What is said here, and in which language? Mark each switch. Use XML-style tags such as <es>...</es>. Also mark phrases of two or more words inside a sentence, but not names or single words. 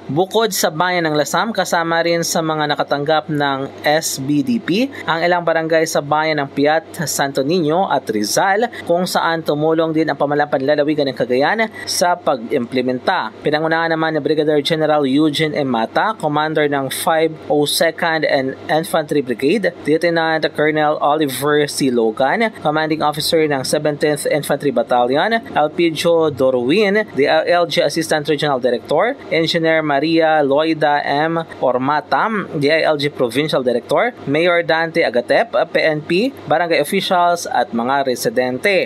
<tl>Bukod sa bayan ng Lasam, kasama rin sa mga nakatanggap ng SBDP ang ilang barangay sa bayan ng Piat, Santo Niño at Rizal kung saan tumulong din ang pamahalang panlalawigan ng Cagayan sa pag-implementa. Pinangunahan naman ni Brigadier General Eugene M. Mata, Commander ng 502nd and Infantry Brigade,</tl> <en>Lieutenant Colonel</en> <tl>Oliver C. Logan,</tl> <en>Commanding Officer</en> <tl>ng 17th Infantry Battalion, Elpidio Dorwin, DILG</tl> <en>Assistant Regional Director,</en> <tl>Engineer Maria Loida M. Ormatam, DILG</tl> <en>Provincial Director,</en> <tl>Mayor Dante Agatep, PNP, barangay officials at mga residente.</tl>